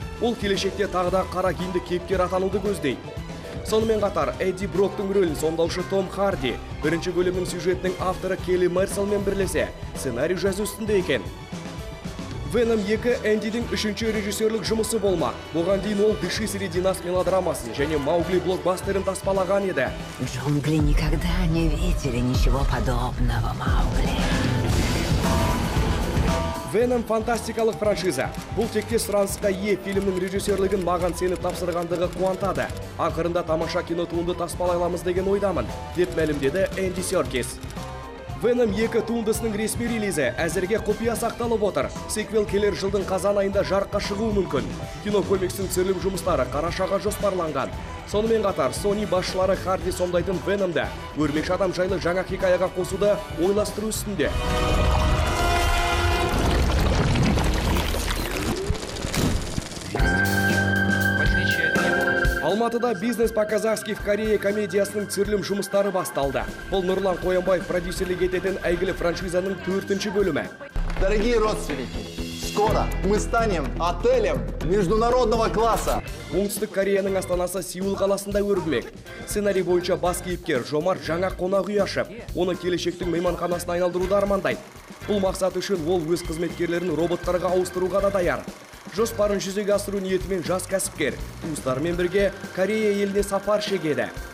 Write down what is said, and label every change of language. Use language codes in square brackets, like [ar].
[kk] Ол келешекте тағы да қара киімді кейіпкер атануды көздейді. Сонымен қатар Эдди Броктың рөлін сомдаушы Том Харди 1-ші бөлімнің сюжетінің авторы Келли Мерселмен бірлесе сценарий жазу үстінде екен. Веном 2 Эндидің 3-ші режиссерлік жұмысы болмақ. Бұған дейін ол «Дыши среди нас» мелодрамасын және «Маугли» блокбастерін таспалаған еді. [ru] Джунгли никогда не видели ничего подобного, Маугли. [kk] Веном фантастикалық франшиза. Бұл текте сұранысқа ие фильмнің режиссерлігін маған сеніп тапсырғандығы қуантады. Ақырында тамаша кино туынды таспалайламыз деген ойдамын, деп мәлімдеді Энди Серкис. Venom 2 туындысының ресми релизі әзірге құпия сақталып отыр. Сиквел келер жылдың қазан айында жарыққа шығуы мүмкін. Кино комиксінің түсірілім жұмыстары қарашаға жоспарланған. Сонымен қатар Sony басшылары Харди сомдайтын Venom'да өрмекші адам жайлы жаңа хикаяға қосуды ойластыру үстінде. Алматыда «Бизнес по-казахски в Корее» комедиясының түсірілім жұмыстары басталды. Бұл Нұрлан Қоянбаев продюсерлік ететін әйгілі франшизаның 4-ші бөлімі. [ru] Дорогие родственники, скоро мы станем отелем международного класса. [kk] Оңтүстік Кореяның астанасы Сеул қаласында өрбімек. Сценарий бойынша бас кейіпкер Жомарт жаңа қонақ үй ашып, оны келешектің мейманханасына айналдыруды армандайды. Бұл мақсат үшін ол өз қызметкерлерін роботтарға ауыстыруға да даяр. Жоспарын жүзеге асыру ниетімен жас кәсіпкер туыстарымен бірге Корея еліне сапар шегеді.